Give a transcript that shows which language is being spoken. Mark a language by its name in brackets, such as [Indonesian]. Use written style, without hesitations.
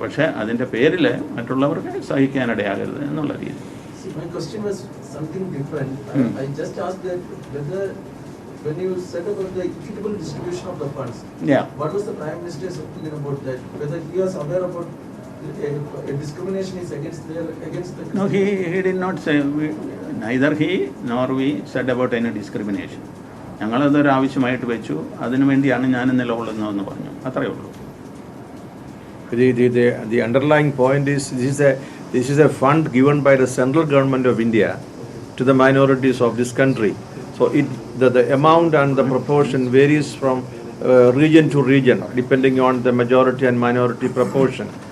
[Malayalam] പക്ഷേ അതിൻ്റെ പേരിൽ മറ്റുള്ളവർക്ക് സഹിക്കാനിടയാകരുത് എന്നുള്ള രീതി. [English] My question was something different. I just asked that whether when you said about the equitable distribution of the funds, what was the Prime Minister's opinion about that? Whether he was aware about a discrimination is against the No, he did not say. Neither he nor we said about any discrimination. [Malayalam] ഞങ്ങളതൊരു ആവശ്യമായിട്ട് വെച്ചു, അതിനുവേണ്ടിയാണ് ഞാൻ നിലകൊള്ളുന്നതെന്ന് പറഞ്ഞു, അത്രയേ ഉള്ളൂ. [English] The underlying point is this is a fund given by the central government of India to the minorities of this country. So the amount and the proportion varies from region to region depending on the majority and minority proportion.